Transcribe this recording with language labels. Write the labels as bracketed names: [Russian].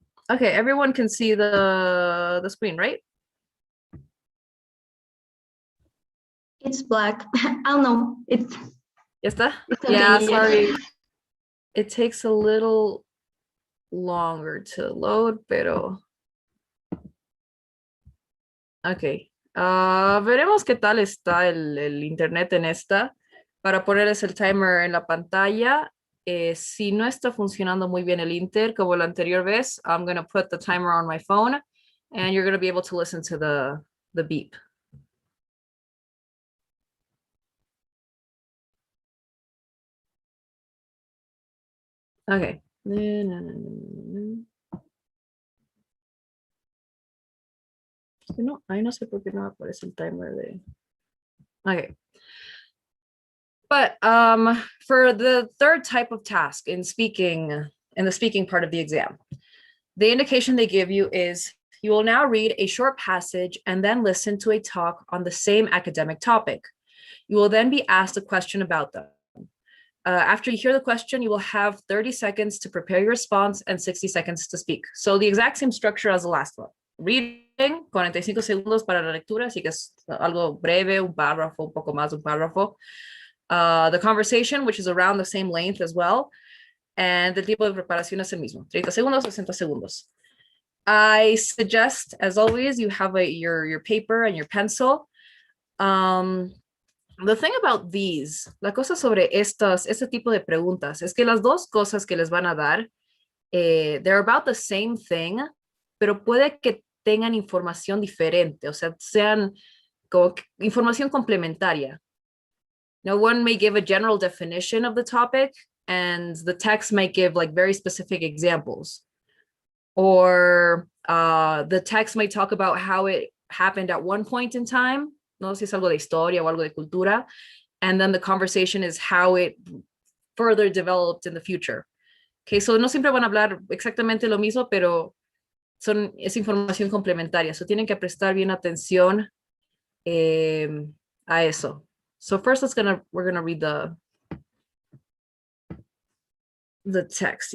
[English] Okay, everyone can see the screen, right? It's black. Oh no, it's... [Spanish] ¿Ya está? [English] Okay, Yeah, yes. sorry. It takes a little longer to load, pero... Ok. [Spanish] Veremos qué tal está el internet en esta. Para ponerles el timer en la pantalla. Si no está funcionando muy bien el Inter, como la anterior vez, [English] I'm going to put the timer on my phone and you're going to be able to listen to the beep. Okay. [Spanish] No, ahí no sé por qué no aparece el timer de... [English] Okay. But for the third type of task in the speaking part of the exam, the indication they give you is you will now read a short passage and then listen to a talk on the same academic topic. You will then be asked a question about them. After you hear the question, you will have 30 seconds to prepare your response and 60 seconds to speak. So the exact same structure as the last one. [Spanish] Reading, 45 segundos para la lectura, así que es algo breve, un párrafo, un poco más de un párrafo. [English] The conversation, which is around the same length as well. And the [Spanish] tipo de preparación es el mismo, 30 segundos, 60 segundos. [English] I suggest, as always, you have your paper and your pencil. The thing about these, [Spanish] la cosa sobre este tipo de preguntas, es que las dos cosas que les van a dar, [English] they're about the same thing, [Spanish] pero puede que tengan información diferente, o sea, sean como información complementaria. [English] Now, one may give a general definition of the topic, and the text might give like very specific examples. Or the text might talk about how it happened at one point in time, [Spanish] no sé si es algo de historia o algo de cultura, [English] and then the conversation is how it further developed in the future. Okay, so [Spanish] no siempre van a hablar exactamente lo mismo, pero es información complementaria, so tienen que prestar bien atención a eso. [English] So first we're gonna read the text.